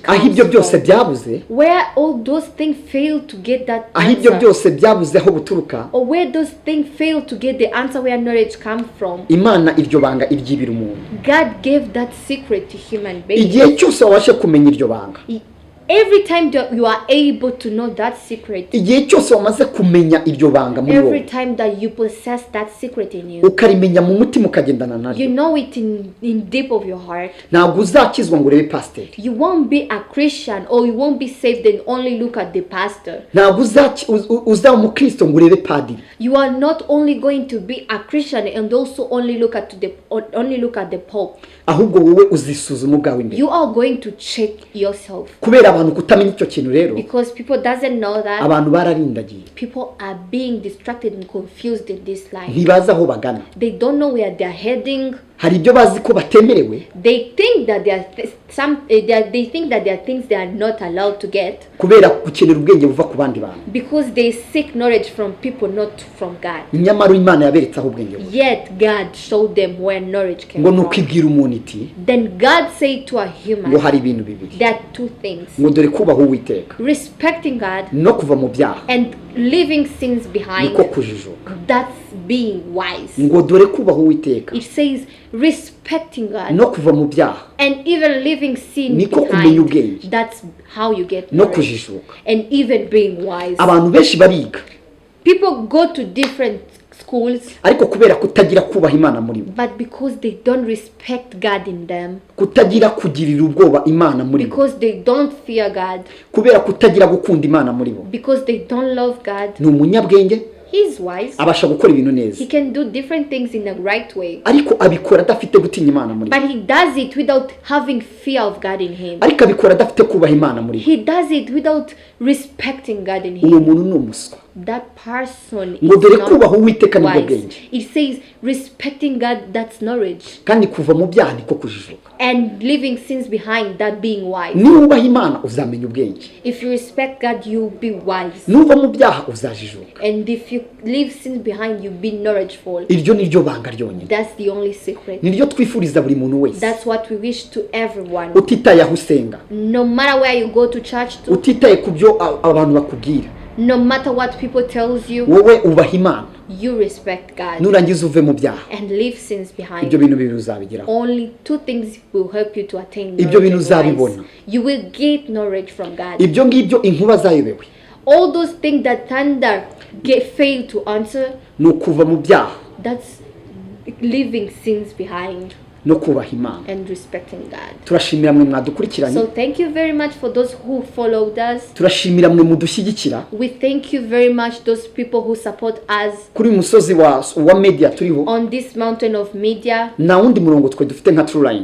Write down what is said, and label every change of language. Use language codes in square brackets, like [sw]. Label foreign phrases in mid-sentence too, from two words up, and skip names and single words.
[rw] Aho comes ibyo byose from. byabuze, [en] Where all those things fail to get that [rw] aho ibyo answer, byose byabuze aho buturuka, [en] or where those things fail to get the answer where knowledge comes from, [rw] Imana iryo banga iryibira umuntu. [en] God gave that secret to human beings. [rw] Igihe cyose wabashe kumenya iryo banga, [en] Every time that you are able to know that secret, [rw] igihe cyose wamaze kumenya iryo banga muri every wowe, [en] time that you possess that secret in you, [rw] ukarimenya mu mutima ukagendana naryo, [en] you know it in deep of your heart, [rw] ntabwo uzakizwa ngo urebe pasiteri. [en] you won't be a Christian or you won't be saved and only look at the pastor. [rw] Ntabwo uzaba umukristo ngo urebe padiri. [en] You are not only going to be a Christian and also only look at the Pope. [rw] ahubwo wowe uzisuzuma ubwawe imbere. [en] You are going to check yourself. [rw] Kubera abantu kutamenya icyo kintu rero, [en] Because people doesn't know that. [rw] Abantu bararindagiye. [en] People are being distracted and confused in this life. [rw] Ntibaza aho bagana. [en] They don't know where they are heading. [rw] Hari ibyo bazi ko batemerewe. [en] They think that they think that there are things they are not allowed to get. [rw] Kubera gukenera ubwenge buva ku bandi bantu. [en] Because they seek knowledge from people, not from God. [rw] Nyamara Imana yaberetse aho ubwenge buva. [en] Yet God showed them where knowledge came [rw] Ngo from. nukibwira umuntu iti. [en] Then God said to a human, [rw] ngo hari ibintu bibiri. [en] there are two things. [rw] Ngo dore kubaho Uwiteka. [en] Respecting God [rw] No kuva mu byaha. [en] and leaving sins behind. [rw] Niko kujijuka. [en] That's being wise. [rw] Ngo dore kubaho Uwiteka. [en] It says respecting God [rw] No kuva mu byaha. [en] and even leaving sin [rw] Niko kumenya ubwenge. [en] behind. That's how you get [rw] No knowledge. kujijuka. [en] And even being wise. [rw] Abantu benshi bariga. [en] People go to different schools, [rw] ariko kubera kutagira kubaha Imana muri bo. [en] but because they don't respect God in them. [rw] Kutagira kugirira ubwoba Imana muri bo. [en] Because they don't fear God. [rw] Kubera kutagira gukunda Imana muri bo. [en] Because they don't love God. [rw] Ni umunyabwenge. [en] He's wise. [rw] Abasha gukora ibintu neza. [en] He can do different things in the right way. [rw] Ariko abikora adafite gutinya Imana muri bo. [en] But he does it without having fear of God in him. [rw] Ariko abikora adafite kubaha Imana muri bo. [en] He does it without respecting God in [rw] Uwo him. muntu ni umuswa. [en] That person [rw] Ngo dore is kubaha not Uwiteka nibwo wise. bwenge. [en] It says respecting God, that's knowledge. [rw] Kandi kuva mu byaha niko kujijuka. [en] And leaving sins behind, that being wise. [rw] Niba ubaha Imana uzamenya ubwenge. [en] If you respect God, you'll be wise. [rw] Nuva mu byaha uzajijuka. [en] And if you leave sins behind, you'll be knowledgeful. [rw] Iryo niryo banga ryonyine. [en] That's the only secret. [rw] Niryo twifuriza buri muntu wese. [en] That's what we wish to everyone. [rw] Utitaye aho usenga. [en] No matter where you go to church to, [rw] Utitaye ku byo abantu bakubwira. [en] no matter what people tells you, [rw] Wowe ubaha Imana. [en] you respect God [rw] Nurangiza uve mu byaha. [en] and leave sins behind. [rw] Ibyo bintu bibiri uzabigeraho. [en] Only two things will help you to attain [rw] Ibyo bintu [en] knowledge and [rw] uzabibona. [en] wise. You will get knowledge from God. [rw] Ibyo ngibyo inkuba zayobewe. [en] All those things that thunder fail to answer, [rw] Ni ukuva mu byaha [en] that's leaving sins behind [rw] no kubaha Imana. [en] and respecting God. [rw] Turashimira mwe mwadukurikiranye. [en] So thank you very much for those who followed us. [rw] Turashimira mwe mudushyigikira. [en] We thank you very much those people who support us [rw] Kuri musozi wa media turiho. [en] on this mountain of media. [rw] Na wundi murongo twe dufite nka Trueline.